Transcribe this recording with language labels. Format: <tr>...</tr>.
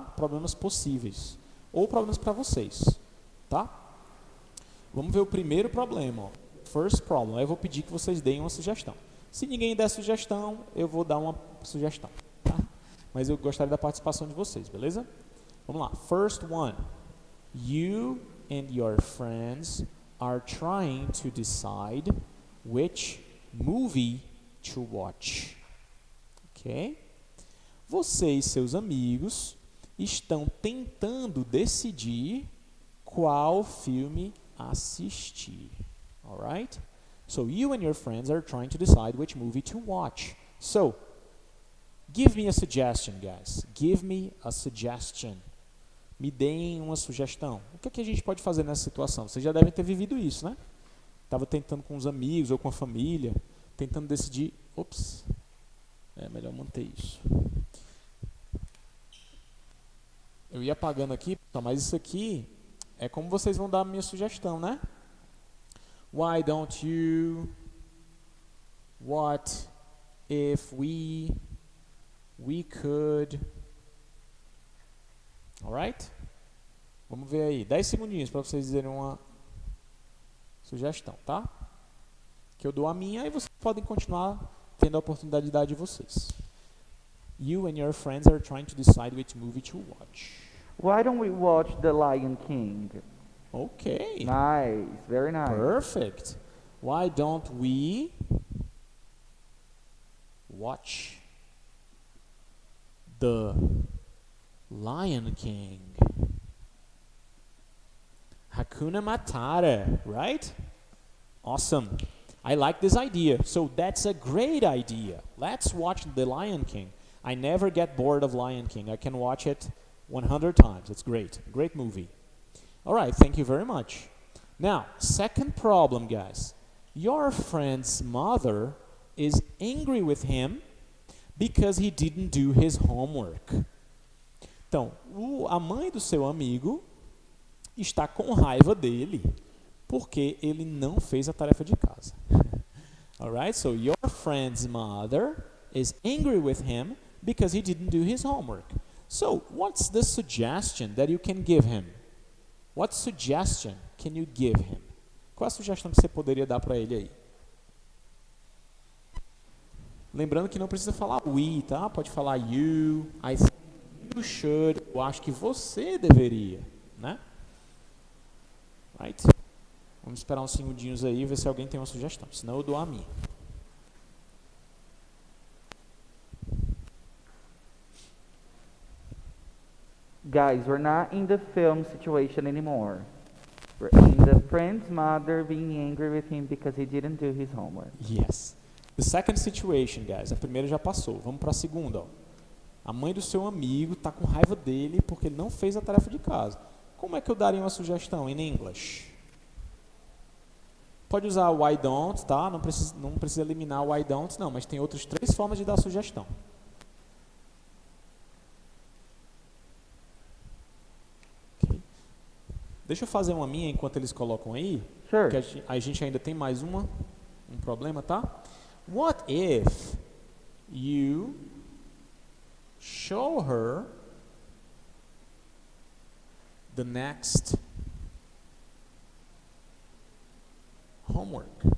<pt>Problemas possíveis. Ou problemas para vocês, tá? Vamos ver o primeiro problema, ó.</pt> <en>First problem.</en> <pt>Aí eu vou pedir que vocês deem uma sugestão. Se ninguém der sugestão, eu vou dar uma sugestão, tá? Mas eu gostaria da participação de vocês, beleza? Vamos lá.</pt> <en>First one. You and your friends are trying to decide which movie to watch. Ok?</en> <pt>Você e seus amigos estão tentando decidir qual filme assistir.</pt> <en>Alright? So you and your friends are trying to decide which movie to watch. So, give me a suggestion, guys. Give me a suggestion.</en> <pt>Me deem uma sugestão. O que é que a gente pode fazer nessa situação? Vocês já devem ter vivido isso, né? Estava tentando com os amigos ou com a família, tentando decidir. Ops, é melhor manter isso. Eu ia apagando aqui, mas isso aqui é como vocês vão dar a minha sugestão, né?</pt> <en>Why don't you? What if we could?</en> <pt>Alright? Vamos ver aí. 10 segundinhos para vocês dizerem uma sugestão, tá? Que eu dou a minha e vocês podem continuar tendo a oportunidade de dar de vocês.</pt> <en>You and your friends are trying to decide which movie to watch. Why don't we watch The Lion King? Okay. Nice, very nice. Perfect. Why don't we watch The Lion King? Hakuna Matata, right? Awesome. I like this idea. So that's a great idea. Let's watch The Lion King. I never get bored of Lion King. I can watch it 100 times. It's great. Great movie. All right, thank you very much. Now, second problem, guys. Your friend's mother is angry with him because he didn't do his homework.</en> <pt>Então, a mãe do seu amigo está com raiva dele porque ele não fez a tarefa de casa.</pt> <en>All right, so your friend's mother is angry with him because he didn't do his homework. So, what's the suggestion that you can give him? What suggestion can you give him?</en> <pt>Qual a sugestão que você poderia dar para ele aí? Lembrando que não precisa falar we, tá? Pode falar</pt> <en>you, I think you should.</en> <pt>Eu acho que você deveria, né? Right? Vamos esperar uns segundinhos aí e ver se alguém tem uma sugestão. Senão eu dou a minha.</pt> <en>Guys, we're not in the film situation anymore. We're in the friend's mother being angry with him because he didn't do his homework. Yes. The second situation, guys.</en> <pt>A primeira já passou. Vamos para a segunda. Ó. A mãe do seu amigo está com raiva dele porque ele não fez a tarefa de casa. Como é que eu daria uma sugestão em English? Pode usar</pt> <en>why don't,</en> <pt>tá? Não precisa eliminar</pt> <en>why don't,</en> <pt>não. Mas tem outras 3 formas de dar sugestão. Deixa eu fazer uma minha enquanto eles colocam aí.</pt> <en>Sure.</en> <pt>Que a gente ainda tem mais um problema, tá?</pt> <en>What if you show her the next homework?</en>